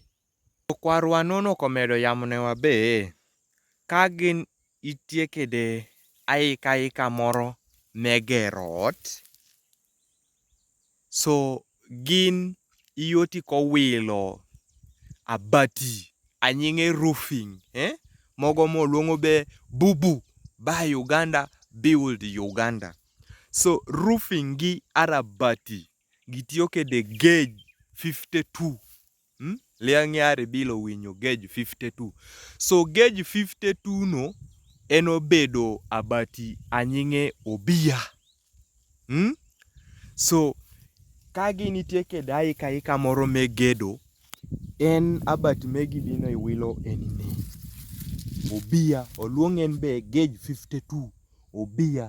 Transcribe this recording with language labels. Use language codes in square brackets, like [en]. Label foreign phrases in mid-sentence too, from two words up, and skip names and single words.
[ach] Kwarwa nono komedo yamo ne wabe kagin itie kede aika moro megero ot. So gin iyoti kowilo abati anying'e roofing mogo moluongo be bubu [en] buy Uganda build Uganda. [ach] So roofing gi arabati gitio kede gauge 52 liang'e are bilo winyo gauge 52. So gauge 52 no enobedo abati anying'e obia. So kagi nitie kede aika moro megedo en abati megi bino iwilo enine obia oluong en be gauge 52 obia.